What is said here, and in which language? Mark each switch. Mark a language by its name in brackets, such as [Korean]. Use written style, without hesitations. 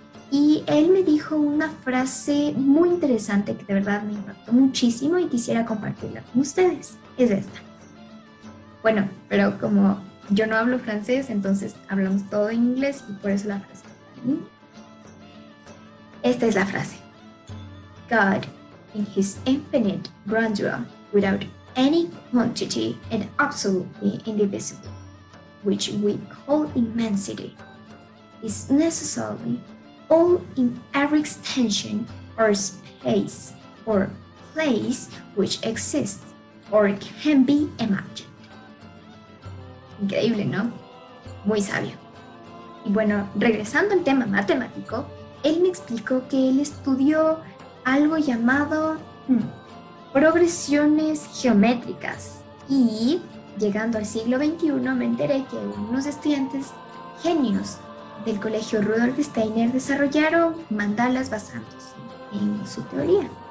[Spanish] Y él me dijo una frase muy interesante que de verdad me impactó muchísimo y quisiera compartirla con ustedes. Es esta. Bueno, pero como yo no hablo francés, entonces hablamos todo en inglés y por eso la frase está en inglés. Esta es la frase. [English] God, in his infinite grandeur, without any quantity and absolutely indivisible, which we call immensity, is necessarily all in every extension or space or place which exists or can be imagined. [Spanish] Increíble, ¿no? Muy sabio. Y bueno, regresando al tema matemático, él me explicó que él estudió algo llamado progresiones geométricas. Y llegando al siglo XXI me enteré que unos estudiantes genios del colegio Rudolf Steiner desarrollaron mandalas basándose en su teoría.